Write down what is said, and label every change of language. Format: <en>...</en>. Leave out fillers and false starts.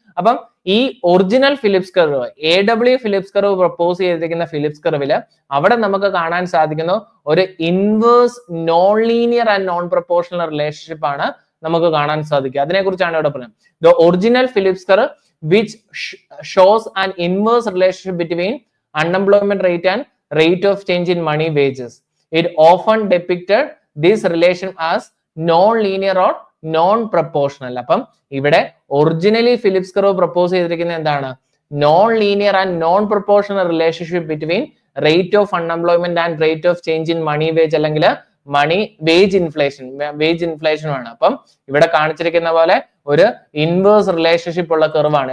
<ml>അപ്പം ഈ original Phillips curve, AW Phillips curve propose ചെയ്തിരിക്കുന്ന ഫിലിപ്സ് കർവില് അവിടെ നമുക്ക് കാണാൻ സാധിക്കുന്ന ഒരു inverse non linear and non proportional relationship ആണ് നമുക്ക് കാണാൻ സാധിക്കുക. അതിനെക്കുറിച്ചാണ് ഇവിടെ പറയുന്നത്.</ml> <en>The original Phillips curve which shows an inverse relationship between unemployment rate and rate of change in money wages. It often depicted this relation as non-linear or non-proportional.</en> <ml>അപ്പം ഇവിടെ originally Phillips curve propose ചെയ്തിരിക്കുന്നത് എന്താണ്? Non linear and non proportional relationship between rate of unemployment and rate of change in money wage അല്ലെങ്കിൽ wage ഇൻഫ്ലേഷനുമാണ്. അപ്പം ഇവിടെ കാണിച്ചിരിക്കുന്ന പോലെ ഒരു ഇൻവേഴ്സ് റിലേഷൻഷിപ്പ് ഉള്ള കർവാണ്.</ml>